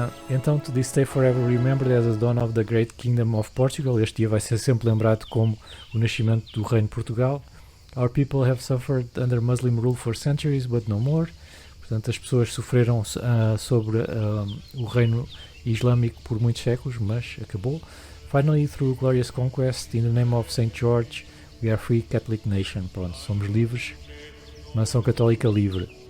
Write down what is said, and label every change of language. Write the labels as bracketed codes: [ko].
[en] Então, to this day forever remembered as the dawn of the great kingdom of Portugal. [pt] Este dia vai ser sempre lembrado como o nascimento do reino de Portugal. [en] Our people have suffered under Muslim rule for centuries, but no more. [pt] Portanto, as pessoas sofreram sobre o reino islâmico por muitos séculos, mas acabou. [en] Finally, through glorious conquest, in the name of Saint George, we are free Catholic nation. [pt] Pronto, somos livres, nação católica livre.